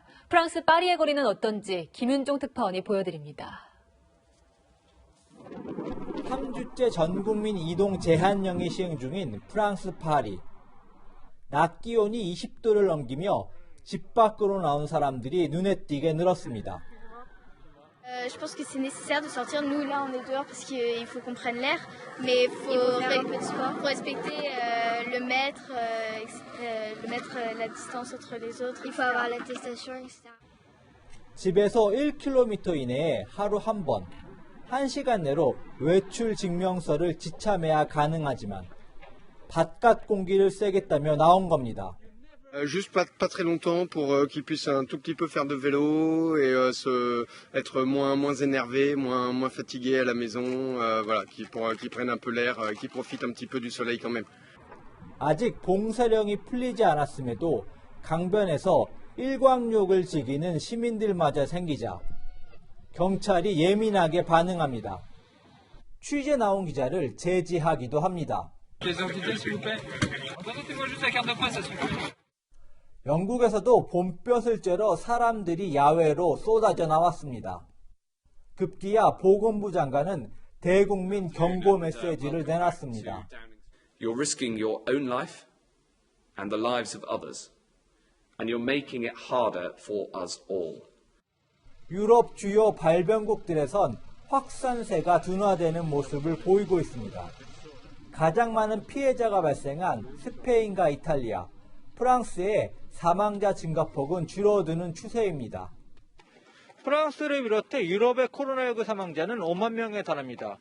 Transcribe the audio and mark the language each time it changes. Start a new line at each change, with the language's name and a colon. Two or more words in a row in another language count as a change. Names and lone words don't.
Korean: 프랑스 파리의 거리는 어떤지 김윤종 특파원이 보여드립니다. 3주째 전국민 이동 제한령이 시행 중인 프랑스 파리. 낮 기온이 20도를 넘기며 집 밖으로 나온 사람들이 눈에 띄게 늘었습니다.
French: Je pense que c'est nécessaire de sortir. Nous, là, on est dehors parce qu'il faut qu'on prenne l'air, mais il faut faire un peu de sport. Il faut respecter le mètre, la distance entre les autres. Il faut avoir l'attestation, etc.
Korean: 집에서 1km 이내에 하루 한 번, 1시간 내로 외출 증명서를 지참해야 가능하지만 바깥 공기를 쐬겠다며 나온 겁니다.
French: Juste pas très longtemps pour qu'ils puissent un tout petit peu faire de vélo et être moins énervé, moins fatigué à la maison, voilà, qu'ils prennent un peu l'air, qu'ils profitent un petit peu du soleil quand même.
Korean: 아직 봉쇄령이 풀리지 않았음에도 강변에서 일광욕을 즐기는 시민들마저 생기자 경찰이 예민하게 반응합니다. 취재 나온 기자를 제지하기도 합니다. 영국에서도 봄볕을 쬐러 사람들이 야외로 쏟아져 나왔습니다. 급기야 보건부 장관은 대국민 경고 메시지를 내놨습니다.
English: You're risking your own life and the lives of others, and you're making it harder for us all.
Korean: 유럽 주요 발병국들에선 확산세가 둔화되는 모습을 보이고 있습니다. 가장 많은 피해자가 발생한 스페인과 이탈리아, 프랑스의 사망자 증가폭은 줄어드는 추세입니다. 프랑스를 비롯해 유럽의 코로나19 사망자는 5만 명에 달합니다.